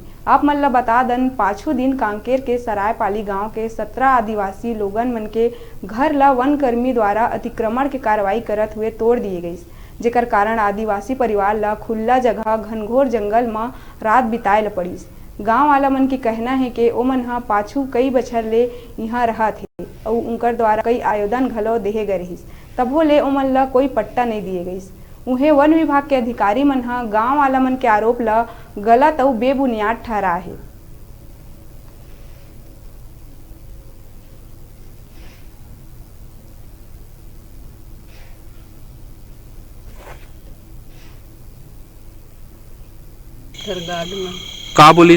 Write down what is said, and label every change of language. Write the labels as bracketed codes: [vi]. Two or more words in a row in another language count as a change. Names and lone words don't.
[hne] आप मन ल बता दन, पाछू दिन कांकेर के सरायपाली गांव के 17 आदिवासी लोगन मन के घर ल वनकर्मी द्वारा अतिक्रमण के कार्रवाई करत हुए तोड़ दिए गईस, जेकर कारण आदिवासी परिवार ला खुला जगह घनघोर जंगल में रात बिताए ल पड़िस। गांव वाला मन के कहना है कि ओमन ह पाछू कई बछर ले इहाँ रहत हे और उनकर द्वारा कई आवेदन घलो देहे गए रहिस, तभो ले ओमन ला कोई पट्टा नहीं दिए गईस। उहे वन विभाग के अधिकारी मन ह गांव वाला मन के आरोप ला गलत और बेबुनियाद ठहरा है। का बोलिन